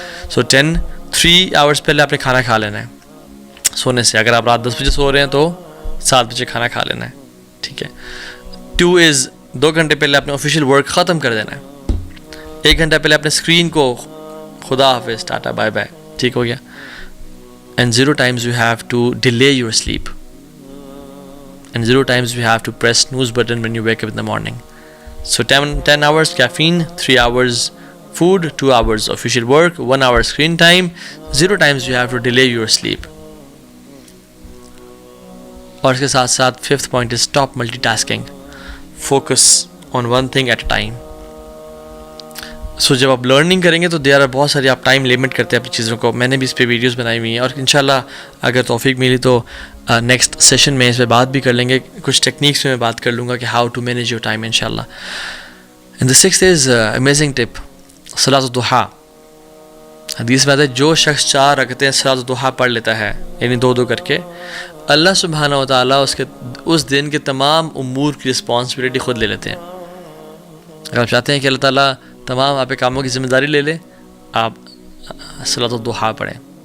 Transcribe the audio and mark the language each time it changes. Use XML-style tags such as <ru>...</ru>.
<ur>سو 3 hours پہلے آپ نے کھانا کھا لینا ہے سونے سے. اگر آپ رات 10 بجے سو رہے ہیں تو 7 بجے کھانا کھا لینا ہے, ٹھیک ہے. 2 از 2 گھنٹے پہلے اپنے آفیشیل ورک ختم کر دینا ہے. 1 گھنٹہ پہلے اپنے اسکرین کو خدا حافظ, ٹاٹا بائے بائے, ٹھیک ہو گیا.</ur> <en>And 0 times you have to delay your sleep. And 0 times you have to press snooze button when you wake up in the morning. So 10 hours caffeine, 3 hours food, 2 hours official work, 1 hour screen time. 0 times you have to delay your sleep.</en> <ur>اور اس کے ساتھ ساتھ</ur> <en>5th point is stop multitasking. Focus on one thing at a time.</en> <ur>سو جب آپ learning کریں گے تو بہت ساری آپ ٹائم لمٹ کرتے ہیں اپنی چیزوں کو. میں نے بھی اس پہ ویڈیوز بنائی ہوئی ہیں, اور انشاءاللہ اگر توفیق ملی تو نیکسٹ سیشن میں اس پہ بات بھی کر لیں گے. کچھ ٹیکنیکس میں بات کر لوں گا کہ</ur> <en>how to manage your time</en> <ur>انشاءاللہ.</ur> <en>And the 6th is amazing tip, صلاۃ الضحیٰ.</en> <ur>حدیث میں آتا ہے جو شخص 4 رکعتیں صلاۃ الضحیٰ پڑھ لیتا ہے, یعنی 2 کر کے, اللہ سبحانہ و تعالیٰ اس دن کے تمام امور کی رسپانسبلٹی خود لے لیتے ہیں. اگر آپ چاہتے ہیں کہ اللہ تعالیٰ تمام آپ کے کاموں کی ذمہ داری لے لے, آپ صلاۃ الضحیٰ پڑھیں.</ur>